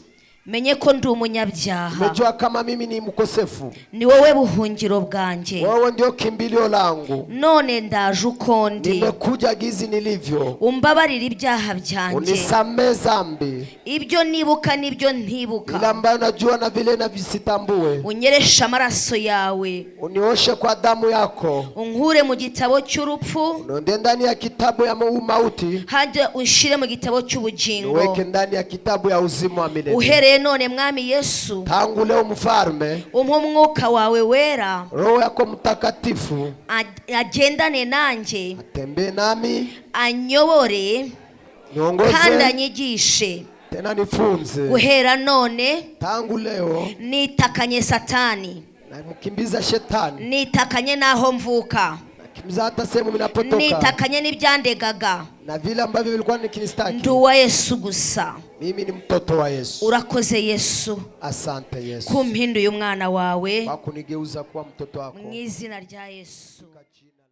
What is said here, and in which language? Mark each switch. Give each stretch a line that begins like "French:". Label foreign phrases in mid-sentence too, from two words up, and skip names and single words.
Kinyarwanda: menye ko ndi umunyabyaha.
Swahili: umejua kama mimi ni mkosefu.
Kinyarwanda: Ni wowe buhungiro bwanjye.
Swahili: Wewe ndio kimbilio langu.
Kinyarwanda: None ndaje uko ndi.
Swahili: Nimekuja gizi nilivyo.
Kinyarwanda: Umbabarira ibyaha byanjye.
Swahili: Unisamee dhambi.
Kinyarwanda: Ibyo nibuka nibyo ntibuka.
Swahili: Ile ambayo najua na vile navisitambue.
Kinyarwanda: Unyeresha amaraso yawe.
Swahili: Unioshe kwa damu yako.
Kinyarwanda: Unkure mu gitabo cy'urupfu.
Swahili: Unonde ndani ya kitabu ya mauti.
Kinyarwanda: Hanje unshire mu gitabo cy'ubugingo.
Swahili: Uweke ndani ya kitabu ya uzima wa milele.
Kinyarwanda: Uhereye none Mwami Yesu.
Swahili: Tangu leo mfalme.
Kinyarwanda: Umpe umwuka wawe wera.
Swahili: Roho yako mtakatifu.
Kinyarwanda: Agendane nanjye.
Swahili: Atembee nami.
Kinyarwanda: Anyobore.
Swahili: Niongoze.
Kinyarwanda: Kandi anyigishe.
Swahili: Tena nifunze.
Kinyarwanda: Guhera none.
Swahili: Tangu leo.
Kinyarwanda: Nitakanye Satani.
Swahili: Namkimbiza shetani.
Kinyarwanda: Nitakanye naho mvuka.
Swahili: Nakimbiza hata sehemu ninapotoka.
Kinyarwanda: Nitakanye n'ibyandegaga.
Swahili: Na vile ambavyo vilikuwa nikinistaki.
Kinyarwanda: Nduwa Yesu gusa.
Swahili: Mimi ni mtoto wa Yesu.
Kinyarwanda: Urakoze Yesu.
Swahili: Asante Yesu.
Kinyarwanda: Kumpinduye umwana wawe.
Swahili: Kwa kunigeuza kuwa mtoto wako.
Kinyarwanda: Mu izina rya Yesu.